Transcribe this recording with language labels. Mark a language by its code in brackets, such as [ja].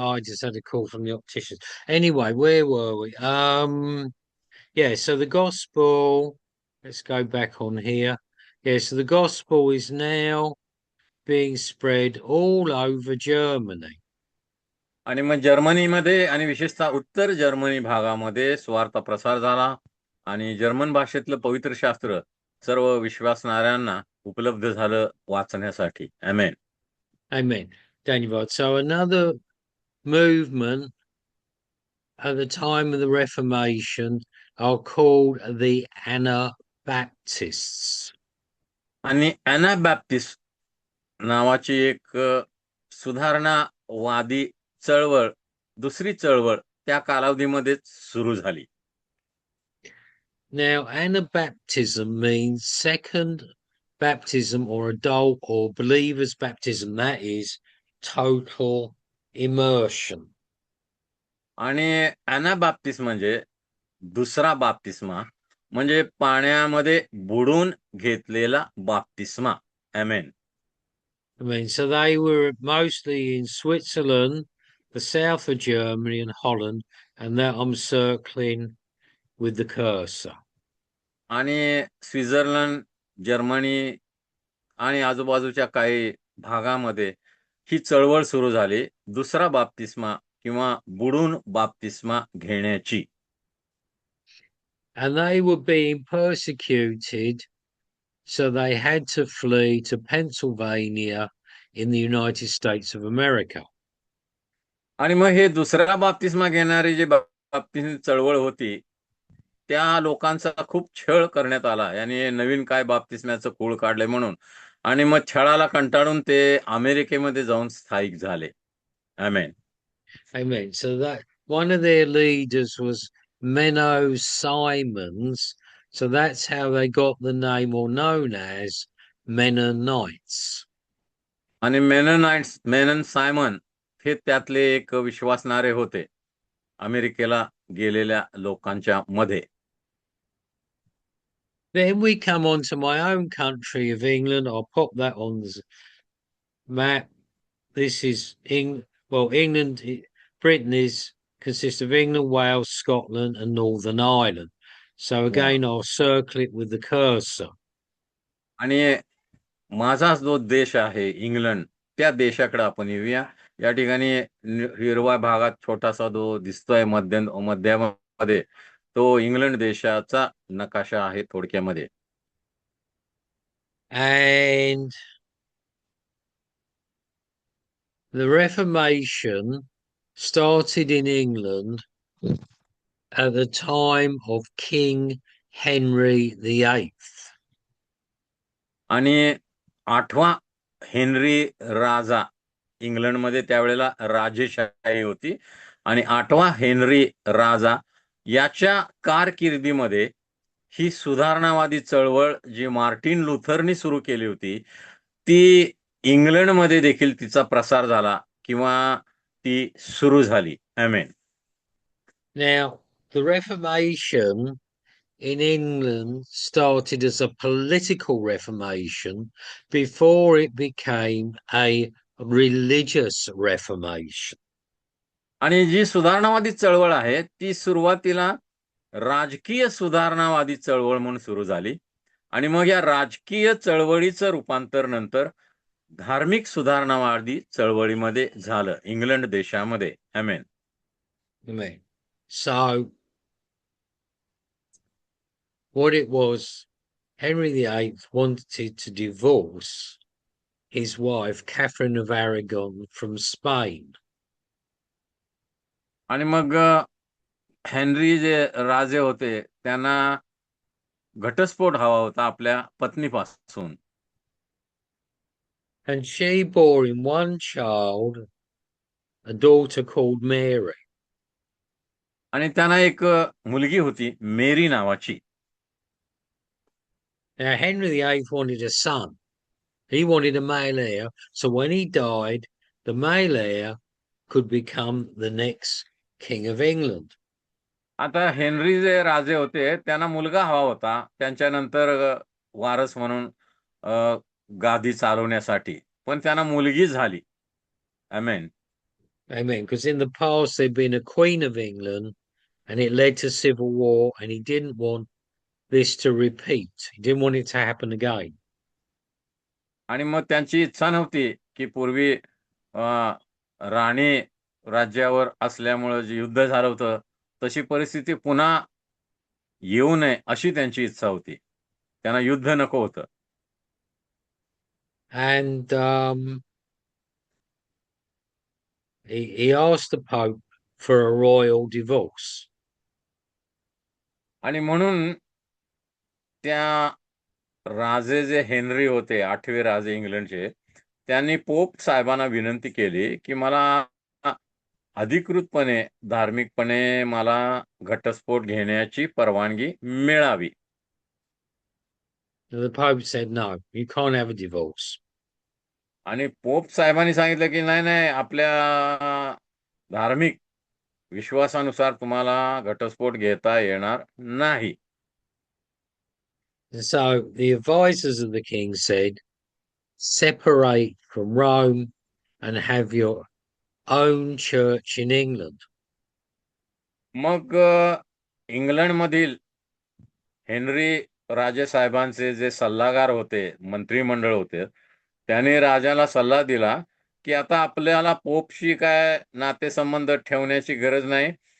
[en] I just had a call from the opticians. Anyway, where were we? Yeah, so the gospel, let's go back on here. Yeah, so the gospel is now being spread all over Germany. [mr] आणि मग जर्मनीमध्ये आणि विशेषतः उत्तर Germany भागामध्ये स्वार्थ प्रसार झाला आणि जर्मन भाषेतलं पवित्र शास्त्र सर्व विश्वासणाऱ्यांना उपलब्ध झालं वाचण्यासाठी. आमेन. [en] Amen. Daniel. So another movement at the time of the Reformation are called the Anabaptists. [mr] आणि ॲनाबॅप्टिस्ट नावाची एक सुधारणावादी चळवळ, दुसरी चळवळ त्या कालावधीमध्येच सुरू झाली. [en] Now, Anabaptism means second baptism or adult or believer's baptism. That is total immersion. [mr] आणि ॲनाबॅप्टिस्ट म्हणजे दुसरा बाप्तिस्मा, म्हणजे पाण्यामध्ये बुडून घेतलेला बाप्तिस्मा. आमेन. [en] I mean, so they were mostly in Switzerland, the south of Germany, and Holland, and that I'm circling with the cursor. [mr] आणि Switzerland, Germany आणि आजूबाजूच्या काही भागामध्ये ही चळवळ सुरू झाली दुसरा बाप्तिस्मा किंवा बुडून बाप्तिस्मा घेण्याची. [en] And they were being persecuted, so they had to flee to Pennsylvania in the United States of America. [mr] आणि मग हे दुसरा बाप्तिस्मा घेणारी जे बाप्तिस्म चळवळ होती त्या लोकांचा खूप छळ करण्यात आला. याने नवीन काय बाप्तिस्म्याचं खूळ काढले म्हणून आणि मग छळाला कंटाळून ते अमेरिकेमध्ये जाऊन स्थायिक झाले. आमेन. [en] Amen. So that one of their leaders was Menno Simons. So that's how they got the name or known as Mennonites. [mr] आणि मेनन सायमन हे त्यातले एक विश्वासणारे होते अमेरिकेला गेलेल्या लोकांच्या मध्ये. [en] Then we come on to my own country of England. I'll pop that on the map. This is England. Britain consists of England, Wales, Scotland, and Northern Ireland. So again, I'll circle it with the cursor. [mr] आणि माझा जो देश आहे England त्या देशाकडे आपण येऊया. या ठिकाणी हिरवा भागात छोटासा जो दिसतोय मध्यामध्ये तो इंग्लंड देशाचा नकाशा आहे थोडक्यामध्ये. [en] And the Reformation started in England at the time of King Henry VIII. [mr] आणि 8वा हेनरी राजा, इंग्लंडमध्ये त्यावेळेला राजेशाही होती, आणि 8वा हेनरी राजा याच्या कारकिर्दीमध्ये ही सुधारणावादी चळवळ जी मार्टिन लुथरनी सुरू केली होती, ती इंग्लंडमध्ये देखील तिचा प्रसार झाला किंवा ती सुरू झाली. आमेन. [en] Now, the Reformation in England started as a political reformation before it became a religious reformation. [mr] आणि जी सुधारणावादी चळवळ आहे ती सुरुवातीला राजकीय सुधारणावादी चळवळ म्हणून सुरू झाली, आणि मग या राजकीय चळवळीचं रूपांतर नंतर धार्मिक सुधारणावादी चळवळीमध्ये झालं इंग्लंड देशामध्ये. आमेन. [en] Amen. So, what it was, Henry VIII wanted to divorce his wife, Catherine of Aragon, from Spain. [mr] आणि मग हेनरी जे राजे होते त्यांना घटस्फोट हवा होता आपल्या पत्नीपासून. [en] And she bore him one child, a daughter called Mary. [mr] आणि त्यांना एक मुलगी होती मेरी नावाची. [en] Now, Henry VIII wanted a son. He wanted a male heir. So when he died, the male heir could become the next king of England. [mr] आता Henry जे राजे होते त्यांना मुलगा हवा होता त्यांच्यानंतर वारस म्हणून गादी चालवण्यासाठी, पण त्यांना मुलगी झाली. आमेन. [en] Amen. Because in the past, there'd been a queen of England and it led to civil war, and he didn't want this to repeat. He didn't want it to happen again. [mr] आणि मग त्यांची इच्छा नव्हती की पूर्वी राणी राज्यावर असल्यामुळं जे युद्ध झालं होतं तशी परिस्थिती पुन्हा येऊ नये अशी त्यांची इच्छा होती. त्यांना युद्ध नको होतं. [en] And he asked the Pope for a royal divorce. [mr] आणि म्हणून त्या राजे जे हेनरी होते, 8वे राजे इंग्लंडचे, त्यांनी पोप साहेबांना विनंती केली की मला अधिकृतपणे धार्मिकपणे मला घटस्फोट घेण्याची परवानगी मिळावी. [en] And the Pope said, no, you can't have a divorce. [mr] आणि पोप साहेबांनी सांगितलं की नाही नाही, आपल्या धार्मिक विश्वासानुसार तुम्हाला घटस्फोट घेता येणार नाही. [en] And so the advisors of the king said, separate from Rome and have your own church in England. [mr] मग इंग्लंडमधील हेनरी राजे साहेबांचे जे सल्लागार होते, मंत्रिमंडळ होते, त्याने राजाला सल्ला दिला की आता आपल्याला पोपशी काय नातेसंबंध ठेवण्याची गरज नाही.